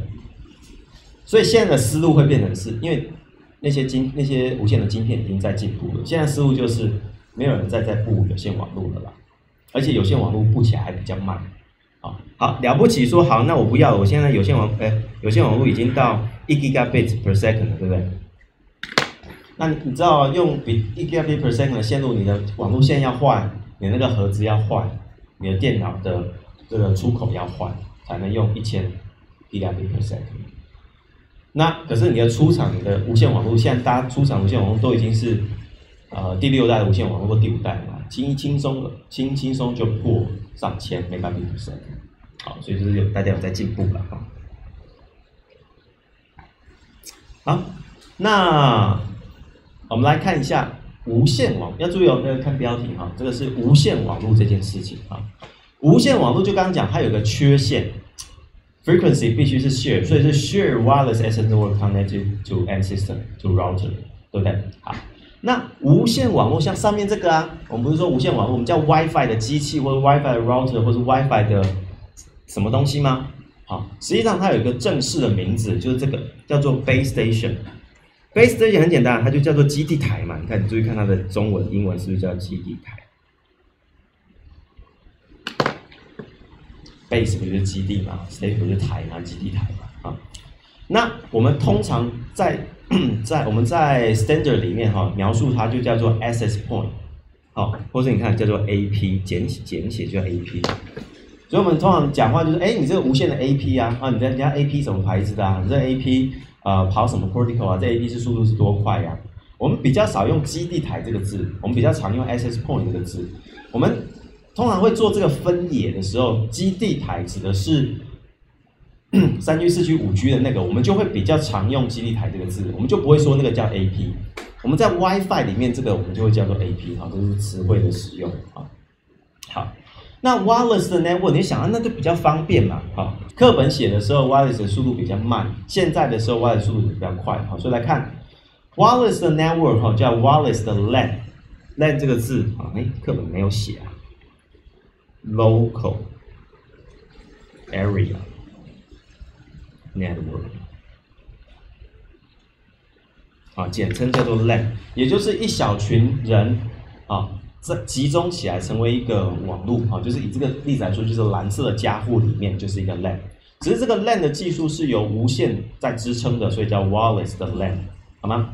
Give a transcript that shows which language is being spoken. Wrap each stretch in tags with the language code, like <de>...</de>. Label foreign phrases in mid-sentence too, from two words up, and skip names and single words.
<zh>所以现在的思路会变成是，因为那些无线的晶片已经在进步了，现在思路就是没有人再布有线网络了啦，而且有线网络布起来还比较慢。好了不起说好，那我不要，我现在有线网络已经到1</zh> <en>gigabit per second</en> <zh>了，对不对？那你知道用比1</zh> <en>gigabit per second</en> <zh>的线路，你的网路线要换，你那个盒子要换，你的电脑的这个出口要换，才能用1000</zh> <en>gigabit per second。</en> <zh>那可是你的出厂的无线网络，现在大家出厂无线网络都已经是第6代的无线网络或第5代了嘛，轻松就破上千</zh> <en>megabit per second。</en> <zh>好，所以就是大家有在进步了好，那我们来看一下无线网，要注意看标题这个是无线网络这件事情无线网络就刚刚讲，它有个缺陷 ，frequency 必须是 share， 所以是</zh> <en>share wireless access network connected to end system to router，</en> <zh>对不对？好，那无线网络像上面这个我们不是说无线网络，我们叫 WiFi 的机器或者 WiFi 的 router 或是 WiFi 的什么东西吗？好，实际上它有一个正式的名字，就是这个叫做</zh> <en>base station。 base station</en> <zh>很简单，它就叫做基地台嘛。你看，你注意看它的中文、英文是不是叫基地台 ？base 不就是基地嘛 ，station 不是台嘛，基地台嘛。那我们通常在 standard 里面描述它就叫做</zh> <en>access point，</en> <zh>或者你看叫做 AP， 简写就叫 AP。所以我们通常讲话就是，哎，你这个无线的 AP 啊，你人家 AP 什么牌子的啊？你这 AP 跑什么 protocol 啊？这 AP 是速度是多快呀？我们比较少用基地台这个字，我们比较常用</zh> <en>access point</en> <zh>这个字。我们通常会做这个分野的时候，基地台指的是3G、4G、5G 的那个，我们就会比较常用基地台这个字，我们就不会说那个叫 AP。我们在 WiFi 里面这个我们就会叫做 AP 哈，这是词汇的使用啊。好。那 wireless 的 network， 你想啊，那就比较方便嘛，好，课本写的时候 wireless 的速度比较慢，现在的时候 wireless 速度比较快，好，所以来看 wireless 的 network 哈，叫 wireless 的 LAN 这个字啊，课本没有写啊 ，</zh> <en>local area network，</en> <zh>啊，简称叫做 LAN， 也就是一小群人啊。这集中起来成为一个网络，就是以这个例子来说，就是蓝色的家户里面就是一个 LAN， 只是这个 LAN 的技术是由无线在支撑的，所以叫 wireless 的 LAN， 好吗？</zh>